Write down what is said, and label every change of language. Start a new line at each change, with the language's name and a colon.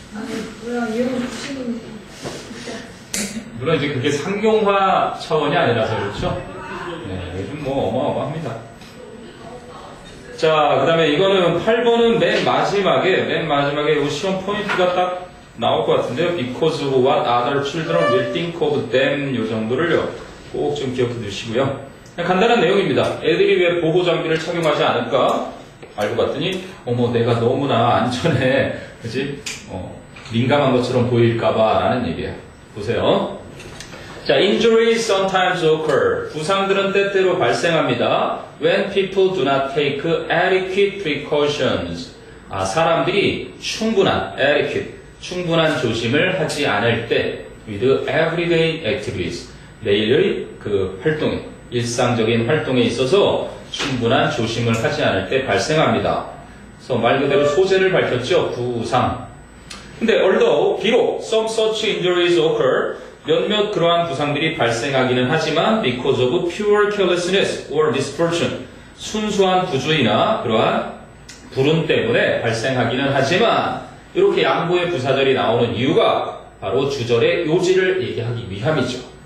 Korean: 아니 뭐야 이런 부시는 물론 이제 그게 상용화 차원이 아니라서 그렇죠. 네, 요즘 뭐 어마어마합니다. 자, 그 다음에 이거는 8번은 맨 마지막에 이 시험 포인트가 딱 나올 것 같은데요.
English: Because of what other children will think of them
Korean: 요 정도를요. 꼭 좀 기억해 두시고요. 간단한 내용입니다. 애들이 왜 보호 장비를 착용하지 않을까? 알고 봤더니 어머 내가 너무나 안전에 그지? 민감한 것처럼 보일까봐 라는 얘기야. 보세요. 자,
English: injuries sometimes occur.
Korean: 부상들은 때때로 발생합니다.
English: When people do not take adequate precautions.
Korean: 사람들이 충분한 조심을 하지 않을 때
English: with everyday activities.
Korean: 매일의 그 활동에, 일상적인 활동에 있어서 충분한 조심을 하지 않을 때 발생합니다. 그래서 말 그대로 소재를 밝혔죠. 부상. 근데 although 비록
English: some such injuries occur
Korean: 몇몇 그러한 부상들이 발생하기는 하지만
English: because of pure carelessness or misfortune
Korean: 순수한 부주의나 그러한 불운 때문에 발생하기는 하지만 이렇게 양보의 부사절이 나오는 이유가 바로 주절의 요지를 얘기하기 위함이죠.